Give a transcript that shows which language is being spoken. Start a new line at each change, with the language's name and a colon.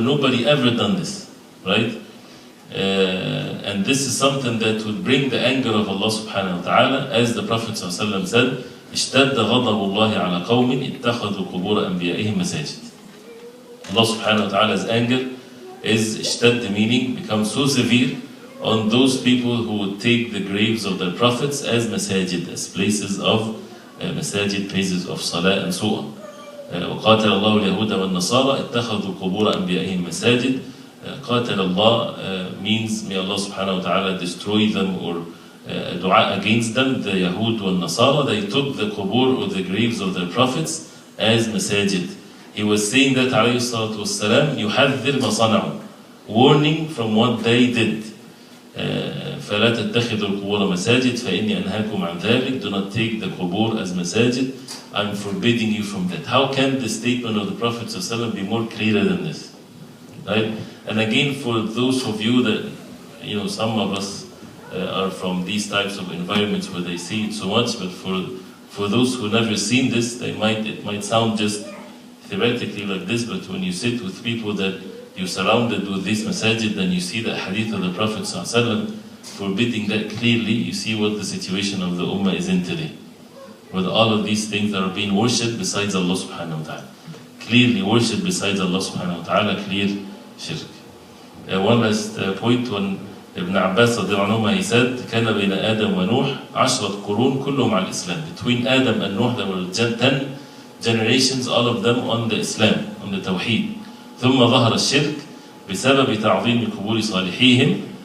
English: Nobody ever done this, right? And this is something that would bring the anger of Allah subhanahu wa ta'ala, as the Prophet ﷺ said,
Arabic: اشتد غضب الله على قوم اتخذوا قبور أنبيائهم مساجد.
English: Allah subhanahu wa ta'ala's anger is اشتد, meaning become so severe on those people who would take the graves of their prophets as masajid, as places of masajid, places of salah and so on.
Arabic: وقاتل الله اليهود والنصارى اتخذوا قبور أنبيائهم مساجد.
English: قاتل Allah means may Allah subhanahu wa ta'ala destroy them or dua against them. The Yahud wal Nasara, they took the qubur or the graves of their prophets as masajid. He was saying that alayhi salatu wassalam,
Arabic: يحذر ما صنعوا,
English: warning from what they did.
Arabic: فلا تتخذوا القبور مساجد فإني أنهاكم عن ذلك.
English: Do not take the qubur as masajid. I'm forbidding you from that. How can the statement of the Prophet ﷺ be more clear than this? Right? And again, for those of you that, some of us are from these types of environments where they see it so much, but for those who never seen this, it might sound just theoretically like this, but when you sit with people that you're surrounded with these masajid, then you see the hadith of the Prophet ﷺ forbidding that clearly. You see what the situation of the ummah is in today, with all of these things that are being worshipped besides Allah subhanahu wa ta'ala. Clearly worshipped besides Allah subhanahu wa ta'ala, clear shirk. One last point, when Ibn Abbas he said,
Arabic: كان بين آدم ونوح 10 قرون كلهم على الإسلام.
English: Between Adam and Nuh there were 10 generations, all of them on the Islam, on the Tawheed.
Arabic: ثم ظهر الشرك بسبب تعظيم قبور صالحيهم.